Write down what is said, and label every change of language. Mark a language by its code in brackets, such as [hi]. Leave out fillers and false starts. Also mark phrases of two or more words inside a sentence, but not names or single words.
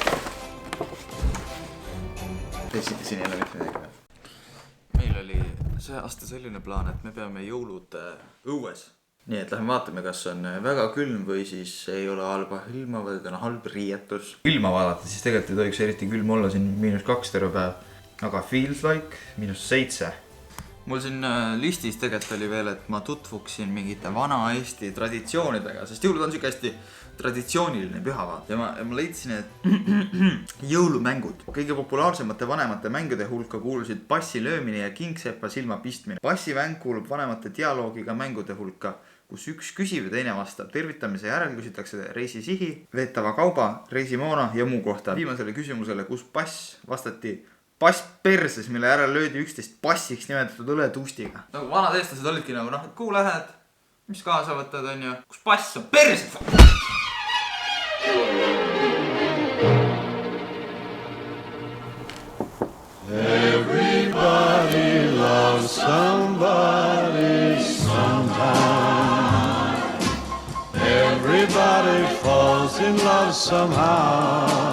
[et] Siin ei ole mitte midagi. Meil oli see aasta selline plaan, et me peame jõulud õues. Nii et lähme vaatame, kas on väga külm või siis ei ole halba ilma, vaid on halb riietus. Ilma vaadata, siis tegelikult ei tohiks eriti külm olla, siin -2 terve päev. Aga [en] feels like [et] -7. Mul siin listis tegelikult oli veel, et ma tutvuksin mingite vana Eesti traditsioonidega, sest jõulud on siuke hästi traditsiooniline püha vaata. Ja ma leidsin, et jõulumängud. Kõige populaarsemate vanemate mängude hulka kuulusid passi löömine ja kingsepa silma pistmine. Passimäng kuulub vanemate dialoogiga mängude hulka, kus üks küsib ja teine vastab. Tervitamise järel küsitakse reisisihi, veetava kauba, reisimoona ja muu kohta. Viimasele küsimusele, kus pass, vastati pass perses, mille järel löödi üksteist passiks nimetatud õletustiga. Nagu vanad eestlased olidki nagu, noh, et kuhu lähed? Mis kaasa võtad, on ju? Kus pass on perses? [en] Everybody loves somebody sometime. Everybody falls in love somehow.